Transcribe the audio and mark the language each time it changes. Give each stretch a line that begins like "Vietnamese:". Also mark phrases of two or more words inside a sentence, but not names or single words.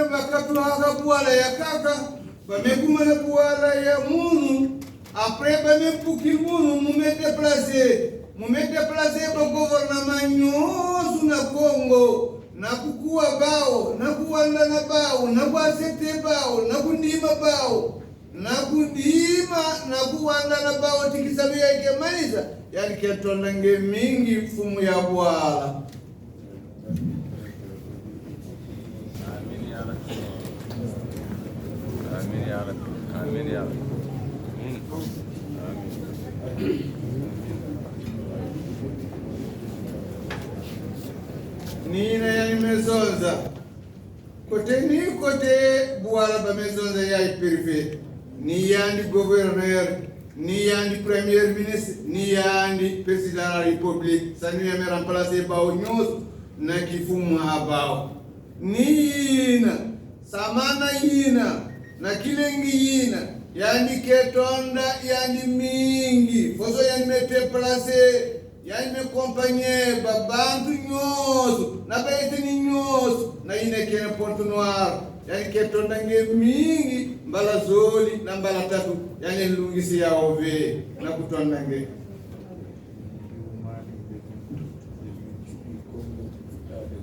Kituba (Congo): bakatu haka bwala ya kaka bamekuma na bwala ya munu après bamepuki munu mume déplacer
French: ba gouvernement
Kituba (Congo): nyosu na Congo na kukuwa bao na kuwanda na bao na kuasete bao na kundima bao na kundima na kuwanda na bao tikisabia ikemaliza yani ketonda nge mingi fumu ya bwala.
Arabic: آمين يا رب. آمين يا رب. آمين يا رب.
Kituba (Congo): Nina yani mezonza kote ni kote bwala ba mezonza ya privé ni yani gouverneur ni yandi
French: premier ministre
Kituba (Congo): ni yandi
French: président de la république
Kituba (Congo): sani me remplacer bao nyos na kifumu habao ni yina samana yina na kilengi yina yandi ketonda yandi mingi foso yandi me déplacer yandi me compagnie babantu nyos na baitini nyos na yine kene Pointe-Noire yani ketonda nge mingi mbala zoli na mbala tatu yani lungisi ya ove na kutonda nge